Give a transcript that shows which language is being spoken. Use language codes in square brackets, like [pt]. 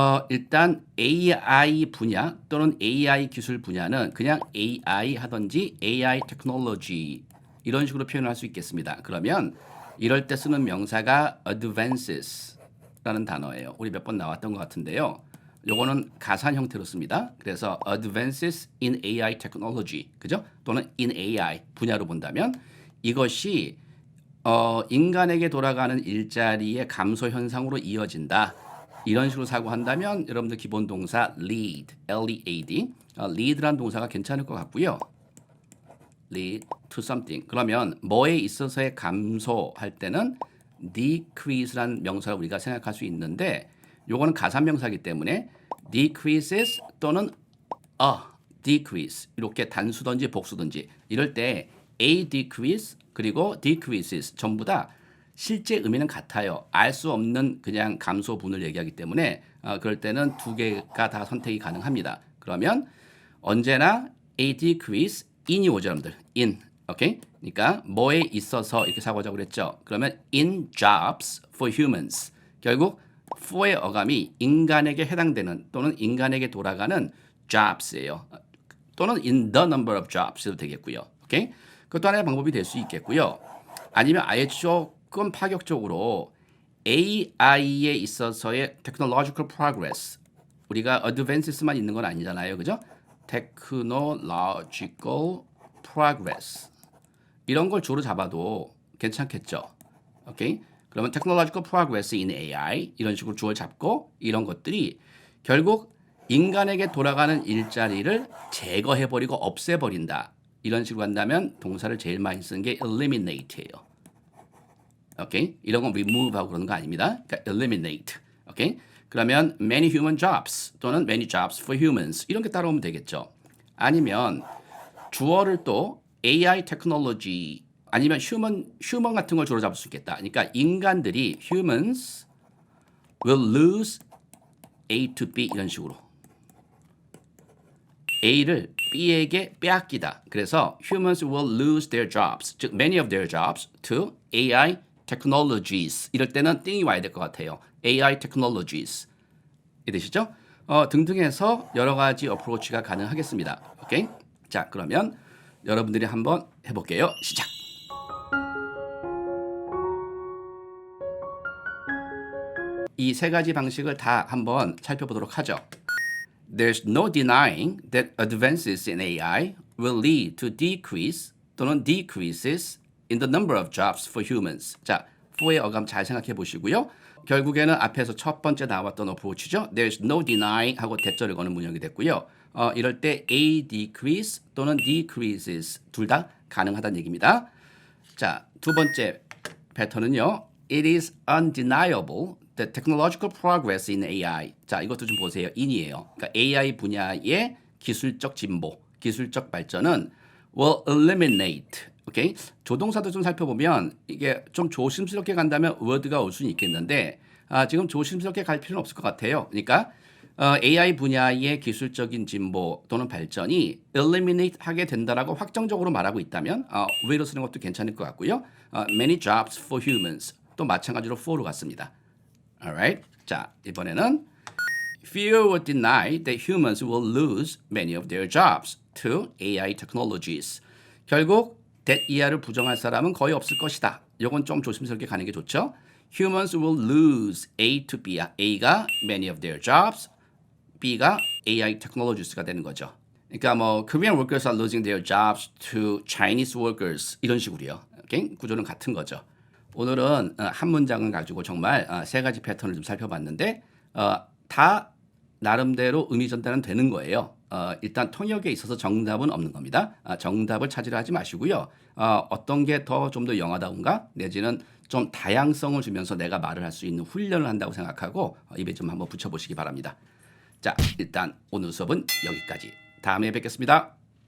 [ko] 일단 AI 분야 또는 AI 기술 분야는 그냥 AI 하든지 AI 테크놀로지 이런 식으로 표현할 수 있겠습니다. 그러면 이럴 때 쓰는 명사가 advances라는 단어예요. 우리 몇 번 나왔던 것 같은데요. 요거는 가산 형태로 씁니다. [en] 그래서 advances in AI technology, 그죠? [ko] 또는 in AI 분야로 본다면 이것이 인간에게 돌아가는 일자리의 감소 현상으로 이어진다. 이런 식으로 사고한다면 여러분들 기본 동사 lead, L-E-A-D, lead라는 동사가 괜찮을 것 같고요. [en] lead to something. [ko] 그러면 뭐에 있어서의 감소할 때는 decrease라는 명사를 우리가 생각할 수 있는데 요거는 가산명사이기 때문에 decreases 또는 [en] a decrease [ko] 이렇게 단수든지 복수든지 이럴 때 a decrease 그리고 decreases 전부 다 실제 의미는 같아요. 알 수 없는 그냥 감소분을 얘기하기 때문에 그럴 때는 두 개가 다 선택이 가능합니다. 그러면 언제나 [en] a decrease in [ko] 이 오죠, 여러분들. in. 오케이? 그러니까 뭐에 있어서 이렇게 사고하자고 그랬죠. 그러면 [en] in jobs for humans. [ko] 결국 for의 어감이 인간에게 해당되는 또는 인간에게 돌아가는 jobs예요. 또는 [en] in the number of jobs도 되겠고요. [ko] 오케이? 그것도 하나의 방법이 될 수 있겠고요. 아니면 아예 조금 파격적으로 AI에 있어서의 technological progress. 우리가 advances만 있는 건 아니잖아요. 그죠? [en] technological progress. [ko] 이런 걸 주로 잡아도 괜찮겠죠. 오케이? 그러면 [en] technological progress in AI [ko] 이런 식으로 주어를 잡고 이런 것들이 결국 인간에게 돌아가는 일자리를 제거해버리고 없애버린다. 이런 식으로 한다면 동사를 제일 많이 쓰는 게 eliminate예요. 오케이? 이런 건 remove하고 그러는 거 아닙니다. 그러니까 eliminate. 오케이? [en] 그러면 many human jobs 또는 many jobs for humans [ko] 이런 게 따라오면 되겠죠. 아니면 주어를 또 AI technology 아니면 human 같은 걸 주로 잡을 수 있겠다. 그러니까 인간들이 [en] humans will lose A to B [ko] 이런 식으로 A를 B에게 빼앗기다. 그래서 [en] humans will lose their jobs, [ko] 즉 [en] many of their jobs to AI technologies. [ko] 이럴 때는 띵이 와야 될 것 같아요. [en] AI technologies. [ko] 이해되시죠? 등등 해서 여러 가지 어프로치가 가능하겠습니다. 오케이? 자, 그러면 여러분들이 한번 해볼게요. 시작! 이 세 가지 방식을 다 한번 살펴보도록 하죠. [en] There's no denying that advances in AI will lead to decrease [ko] 또는 [en] decreases in the number of jobs for humans. [ko] 자, for의 어감 잘 생각해 보시고요. 결국에는 앞에서 첫 번째 나왔던 어프로치죠. [en] There's no denying [ko] 하고 대절을 거는 문형이 됐고요. 이럴 때 A decrease 또는 decreases 둘 다 가능하다는 얘기입니다. 자, 두 번째 패턴은요. [en] It is undeniable the technological progress in AI. [ko] 자, 이것도 좀 보세요. in이에요. 그러니까 AI 분야의 기술적 진보, 기술적 발전은 will eliminate. 오케이? 조동사도 좀 살펴보면 이게 좀 조심스럽게 간다면 word가 올 수는 있겠는데 지금 조심스럽게 갈 필요는 없을 것 같아요. 그러니까 AI 분야의 기술적인 진보 또는 발전이 eliminate 하게 된다라고 확정적으로 말하고 있다면 will로 쓰는 것도 괜찮을 것 같고요. [en] many jobs for humans [ko] 또 마찬가지로 for로 갔습니다. [en] Alright. [ko] 자, 이번에는 [en] fear would deny that humans will lose many of their jobs to AI technologies. [ko] 결국 that 이하를 부정할 사람은 거의 없을 것이다. 이건 좀 조심스럽게 가는 게 좋죠. [en] Humans will lose A to B야. [ko] A가 many of their jobs, B가 AI technologies가 되는 거죠. 그러니까 뭐 [en] Korean workers are losing their jobs to Chinese workers [ko] 이런 식으로요. 오케이? 구조는 같은 거죠. 오늘은 한 문장을 가지고 정말 세 가지 패턴을 좀 살펴봤는데 다 나름대로 의미 전달은 되는 거예요. 일단 통역에 있어서 정답은 없는 겁니다. 정답을 찾으려 하지 마시고요. 어떤 게 더 좀 더 영하다던가 내지는 좀 다양성을 주면서 내가 말을 할 수 있는 훈련을 한다고 생각하고 입에 좀 한번 붙여보시기 바랍니다. 자, 일단 오늘 수업은 여기까지. 다음에 뵙겠습니다.